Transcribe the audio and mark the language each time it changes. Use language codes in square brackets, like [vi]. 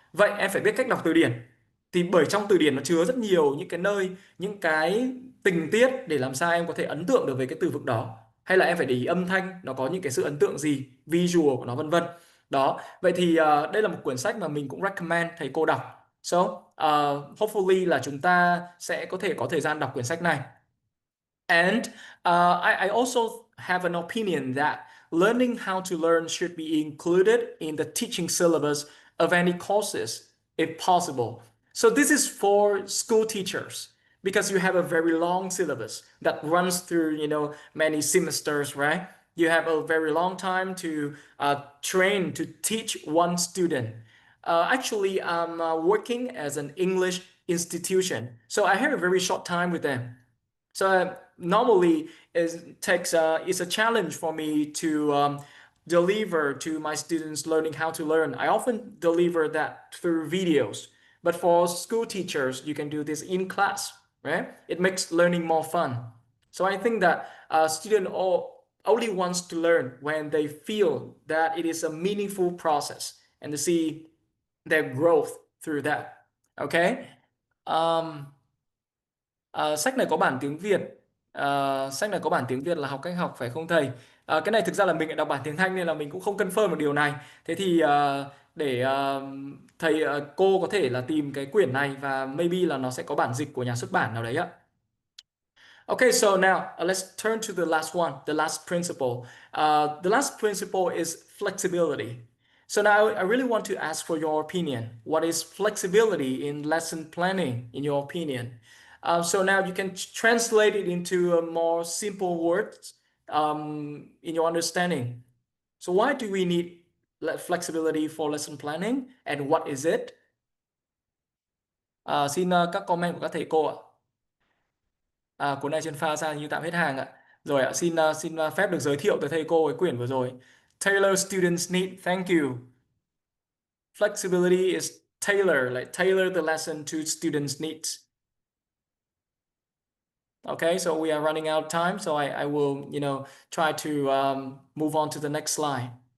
[vi] Vậy em phải biết cách đọc từ điển. Thì bởi trong từ điển nó chứa rất nhiều những cái nơi, những cái tình tiết để làm sao em có thể ấn tượng được với cái từ vựng đó. Hay là em phải để ý âm thanh, nó có những cái sự ấn tượng gì, visual của nó vân vân. Đó, vậy thì đây là một quyển sách mà mình cũng recommend thầy cô đọc. [en] So, hopefully [vi] là chúng ta sẽ có thể có thời gian đọc quyển sách này. [en] And I also have an opinion that learning how to learn should be included in the teaching syllabus of any courses, if possible. So this is for school teachers because you have a very long syllabus that runs through, many semesters, right? You have a very long time to train to teach one student. Actually, I'm working as an English institution, so I have a very short time with them. So normally it's a challenge for me to deliver to my students learning how to learn. I often deliver that through videos, but for school teachers, you can do this in class, right? It makes learning more fun. So I think that a student only wants to learn when they feel that it is a meaningful process and to see their growth through that. Okay. [vi] Um, Sách này có bản tiếng Việt. Sách này có bản tiếng Việt là học cách học phải không thầy? Cái này thực ra là mình lại đọc bản tiếng Anh nên là mình cũng không confirm được điều này. Thế thì để thầy cô có thể là tìm cái quyển này và maybe là nó sẽ có bản dịch của nhà xuất bản nào đấy ạ. [en] Okay, so now let's turn to the last one, the last principle. The last principle is flexibility. So now I really want to ask for your opinion. What is flexibility in lesson planning, in your opinion? So now you can translate it into a more simple words in your understanding. So why do we need flexibility for lesson planning and what is it? [vi] Xin các comment của các thầy cô ạ. Cuốn này trên pha ra như tạm hết hàng ạ. Rồi ạ, xin phép được giới thiệu tới thầy cô cái quyển vừa rồi. [en] Tailor Students Need, thank you. Flexibility is tailor the lesson to students' needs. Okay, so we are running out of time, so I will, try to move on to the next slide.